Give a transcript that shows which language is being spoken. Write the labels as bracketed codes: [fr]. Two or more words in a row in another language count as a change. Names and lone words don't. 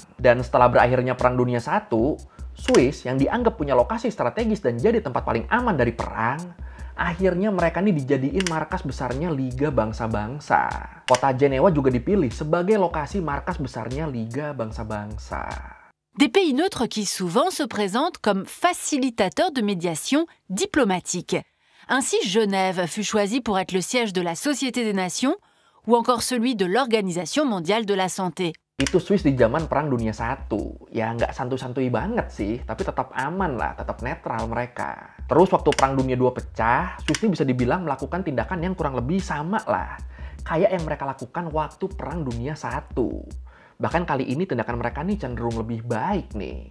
[id] Dan setelah berakhirnya Perang Dunia I, Swiss yang dianggap punya lokasi strategis dan jadi tempat paling aman dari perang, akhirnya mereka nih dijadiin markas besarnya Liga Bangsa-Bangsa. Kota Jenewa juga dipilih sebagai lokasi markas besarnya Liga Bangsa-Bangsa. [fr] Des pays neutres qui souvent se présentent comme facilitateurs de médiation diplomatique. Ainsi, Genève fut choisie pour être le siège de la Société des Nations ou encore celui de l'Organisation mondiale de la santé. [id] Itu Swiss di zaman Perang Dunia I. Ya nggak santuy-santuy banget sih, tapi tetap aman lah, tetap netral mereka. Terus waktu Perang Dunia II pecah, Swiss ini bisa dibilang melakukan tindakan yang kurang lebih sama lah. Kayak yang mereka lakukan waktu Perang Dunia I. Bahkan kali ini tindakan mereka nih cenderung lebih baik nih.